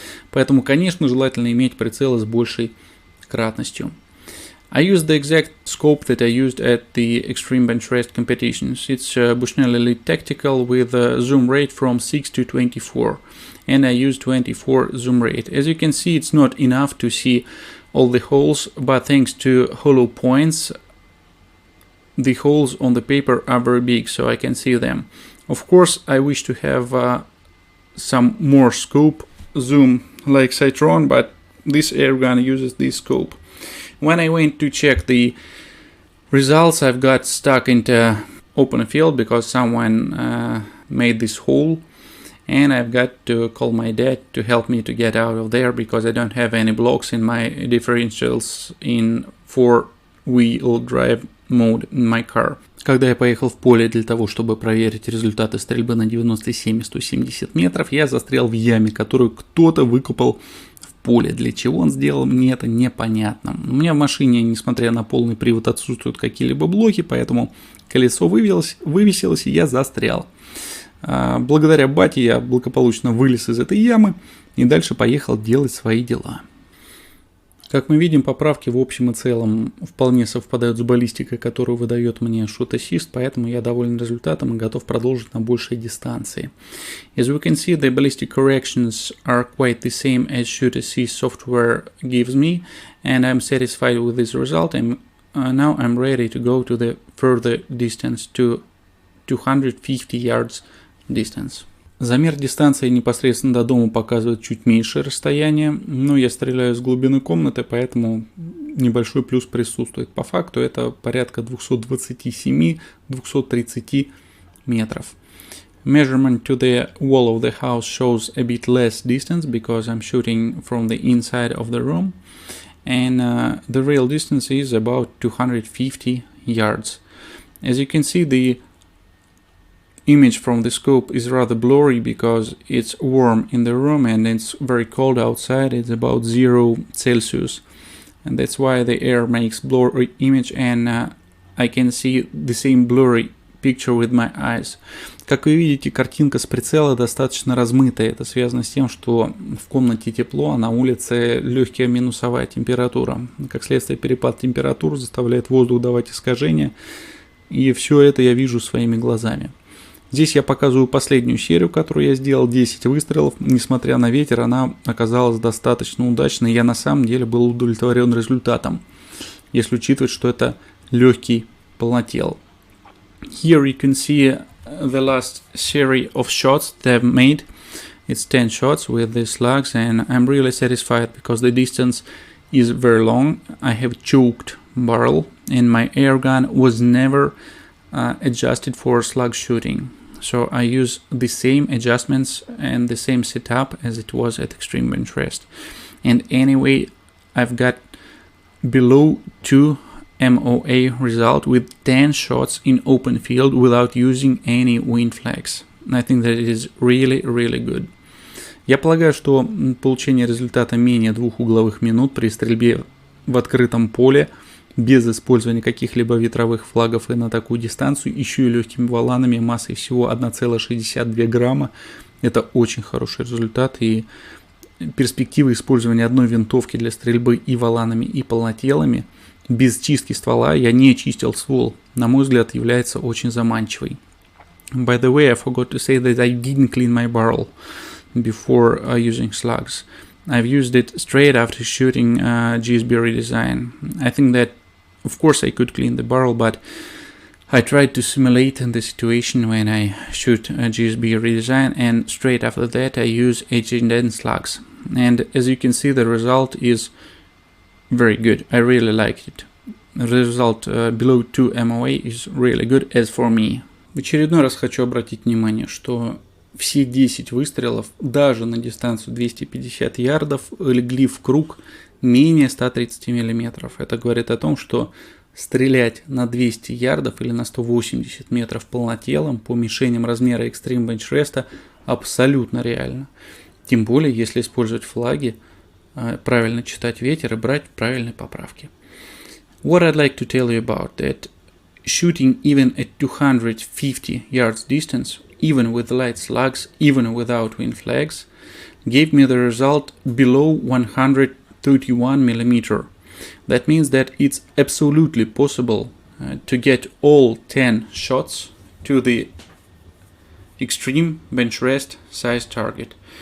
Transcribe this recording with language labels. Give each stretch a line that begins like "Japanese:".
Russian: Поэтому, конечно, желательно иметь прицелы с большей кратностью.
English: I use the exact scope that I used at the Extreme Bенчреста competitions. It's Bushnell Elite Tactical with a zoom rate from 6 to 24, and I use 24 zoom rate. As you can see, it's not enough to see all the holes, but thanks to hollow points, the holes on the paper are very big, so I can see them. Of course, I wish to have some more scope zoom like Citron, but this airgun uses this scope. When I went to check the results, I've got stuck into open field because someone made this hole, and I've got to call my dad to help me to get out of there because I don't have any blocks in my differentials in 4-wheel drive mode in my car.
Russian: Когда я поехал в поле для того, чтобы проверить результаты стрельбы на 97 и 170 метров, я застрял в яме, которую кто-то выкопал в поле. Для чего он сделал, мне это непонятно. У меня в машине, несмотря на полный привод, отсутствуют какие-либо блоки, поэтому колесо вывесилось, и я застрял. Благодаря бате я благополучно вылез из этой ямы и дальше поехал делать свои дела. Как мы видим, поправки в общем и целом вполне совпадают с баллистикой, которую выдает мне Shoot Assist, поэтому я доволен результатом и готов продолжить на большей дистанции.
English: As we can see, the ballistic corrections are quite the same as Shoot Assist software gives me, and I'm satisfied with this result. Now I'm ready to go to the further distance, to 250 yards distance.
Russian: Замер дистанции непосредственно до дома показывает чуть меньшее расстояние, но я стреляю с глубины комнаты, поэтому небольшой плюс присутствует. По факту это порядка 227-230 метров.
English: Measurement to the wall of the house shows a bit less distance because I'm shooting from the inside of the room, and the real distance is about 250 yards. As you can see, the image from the scope is rather blurry because it's warm in the room and it's very cold outside. It's about 0 Celsius, and that's why the air makes blurry image, and I can see the same blurry picture with my eyes.
Russian: Как вы видите, картинка с прицела достаточно размытая. Это связано с тем, что в комнате тепло, а на улице легкая минусовая температура. Как следствие, перепад температур заставляет воздух давать искажения. И все это я вижу своими глазами. Здесь я показываю последнюю серию, которую я сделал, 10 выстрелов. Несмотря на ветер, она оказалась достаточно удачной. Я на самом деле был удовлетворен результатом, если учитывать, что это легкий полнотел.
English: Here you can see the last series of shots they've made. It's 10 shots with the slugs, and I'm really satisfied because the distance is very long. I have choked barrel, and my air gun was never adjusted for slug shooting. So I use the same adjustments and the same setup as it was at Extreme Bенчреста. And anyway, I've got below 2 MOA result with 10 shots in open field without using any wind flags. I think that it is really good.
Russian: Я полагаю, что получение результата менее 2 угловых минут при стрельбе в открытом поле без использования каких-либо ветровых флагов и на такую дистанцию, еще и легкими воланами массой всего 1,62 грамма. Это очень хороший результат, и перспектива использования одной винтовки для стрельбы и воланами, и полнотелами без чистки ствола, я не чистил ствол, на мой взгляд, является очень заманчивой.
English: By the way, I forgot to say that I didn't clean my barrel before using slugs. I've used it straight after shooting RusBear redesign. I think that, of course, I could clean the barrel, but I tried to simulate the situation when I shoot RusBear redesign, and straight after that I use H&N slugs. And as you can see, the result is very good. I really liked it. The result below 2 MOA is really good as for me.
Russian: В очередной раз хочу обратить внимание, что все 10 выстрелов, даже на дистанцию 250 ярдов, легли в круг менее 130 мм. Это говорит о том, что стрелять на 200 ярдов или на 180 метров полнотелом по мишеням размера Экстрим Бенчреста абсолютно реально. Тем более, если использовать флаги, правильно читать ветер и брать правильные поправки.
English: What I'd like to tell you about that shooting even at 250 yards distance, even with light slugs, even without wind flags, gave me the result below 131 mm. That means that it's absolutely possible to get all 10 shots to the Extreme Bенчреста size target.